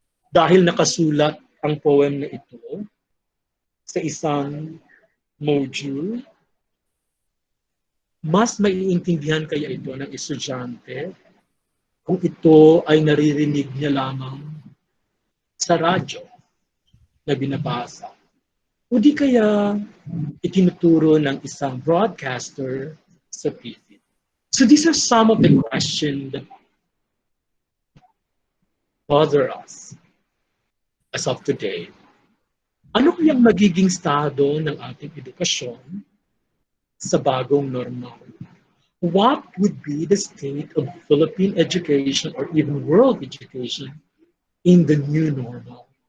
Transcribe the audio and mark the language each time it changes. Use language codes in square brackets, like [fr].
[tl] Dahil nakasulat ang poem na ito sa isang module, mas maiintindihan kaya ito ng estudyante kung ito ay naririnig niya lamang sa radyo na binabasa. O di kaya itinuturo ng isang broadcaster sa TV. [en] So these are some of the questions that bother us as of today. [tl] Ano kayang magiging estado ng ating edukasyon sa bagong normal? [en] What would be the state of Philippine education or even world education in the new normal?